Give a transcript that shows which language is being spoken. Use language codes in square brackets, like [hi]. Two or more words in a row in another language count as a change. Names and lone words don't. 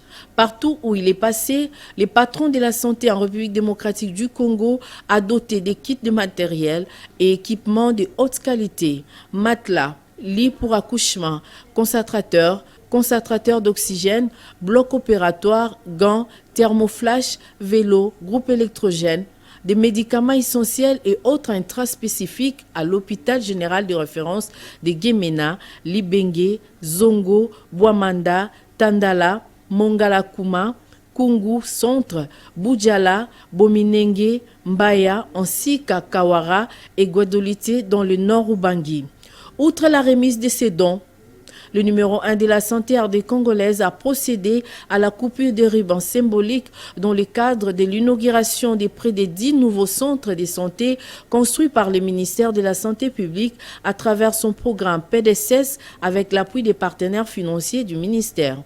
[fr] Partout où il est passé, les patrons de la santé en République démocratique du Congo a doté des kits de matériel et équipements de haute qualité, matelas, lits pour accouchement, concentrateurs d'oxygène, blocs opératoires, gants, thermoflash, vélos, groupes électrogènes, des médicaments essentiels et autres intraspécifiques à l'hôpital général de référence de Gemena, Libengue, Zongo, Bouamanda, Tandala, Mongalakuma, Kungu, Centre, Boudjala, Bominenge, Mbaya, ainsi qu'à Kawara et Guadolité dans le nord Ubangui. Outre la remise de ces dons, le numéro 1 de la santé RD congolaise a procédé à la coupure des rubans symboliques dans le cadre de l'inauguration de près de 10 nouveaux centres de santé construits par le ministère de la Santé publique à travers son programme PDSS avec l'appui des partenaires financiers du ministère.